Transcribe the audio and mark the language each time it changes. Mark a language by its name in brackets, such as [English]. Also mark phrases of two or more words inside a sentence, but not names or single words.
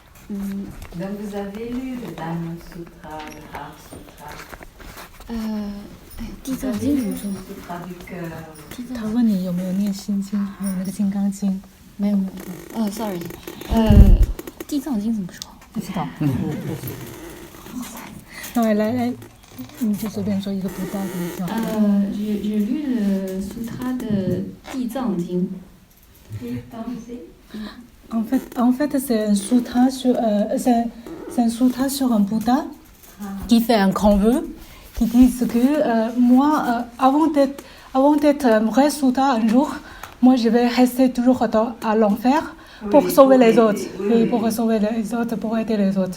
[French] Donc vous avez lu le Diamond Sutra, le Heart Sutra. [Chinese] 地藏经怎么说？他问你有没有念心经，还有那个金刚经？没有。sorry， 地藏经怎么说？不知道。那来，你就随便说一个不大的就好。 [French] j'ai lu le sutra de 地藏经。 En fait, c'est un sutra sur, c'est un sutra sur un Bouddha qui fait un convoi, qui dit que moi, avant d'être un vrai Sutra un jour, moi je vais rester toujours à l'enfer pour sauver les autres, oui, pour sauver les autres, pour aider les autres.